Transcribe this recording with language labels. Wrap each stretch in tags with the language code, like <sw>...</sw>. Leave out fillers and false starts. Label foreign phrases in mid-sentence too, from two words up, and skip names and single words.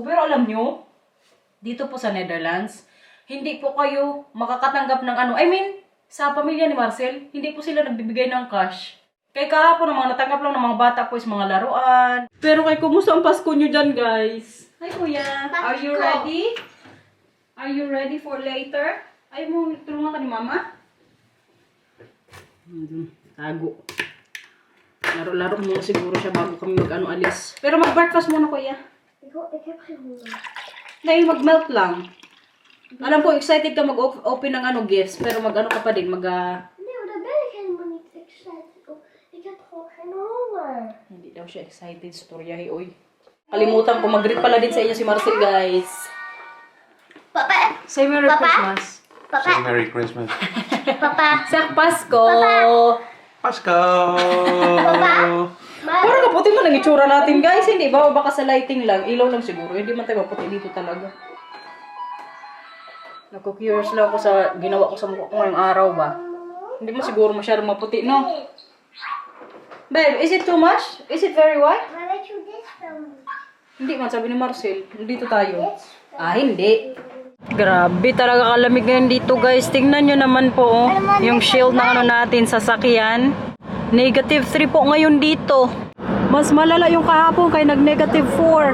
<tl>Pero alam nyo, dito po sa Netherlands, hindi po kayo makakatanggap ng sa pamilya ni Marcel, hindi po sila nagbibigay ng cash. Kaya kahapon, ang mga natanggap lang ng mga bata po is mga laruan. Pero kay kumusta ang Pasko nyo dyan, guys? Hi, Kuya.</tl> <en>Are you ready? Are you ready for later?</en> <tl>Ayaw mo tulungan ka ni Mama? Tago. Laro-laro muna siguro siya bago kami alis. Pero mag-breakfast muna, Kuya.</tl> <nl>Ik heb geen honger.</nl> <tl>Nay, mag-melt lang. Alam ko, excited ka mag-open ng gifts. Pero ka pa din,</tl> <nl>Nee, maar daar ben ik helemaal niet excited op. Ik heb gewoon geen honger.</nl> <tl>Hindi daw siya excited, storyahe, oy. Kalimutan ko, mag-greet pala din sa inyo si Marcel, guys. Papa.</tl> <en>Say Merry</en> <tl>Papa?</tl> <en>Christmas.</en> <tl>Papa.</tl> <en>Say Merry Christmas.</en> <tl>Papa. Sa Pasko! Pasko! Parang kaputi mo ng itsura natin, guys. Hindi ba? Baka sa lighting lang. Ilaw lang siguro. Hindi man tayo maputi dito talaga. Naku-curious lang ako sa ginawa ko sa mukha ko ngayong araw ba. Hindi mo siguro masyadong maputi, no?</tl> <en>Babe, is it too much? Is it very white?</en> <nl>Maar weet je hoe dit spel moet?</nl> <tl>Hindi man, sabi ni Marcel. Dito tayo. Ah, hindi. Grabe talaga kalamig ngayon dito, guys. Tingnan nyo naman po, oh, yung shield na natin sa sakyan. Negative 3 po ngayon dito. Mas malala yung kahapon kay nag-negative 4.</tl>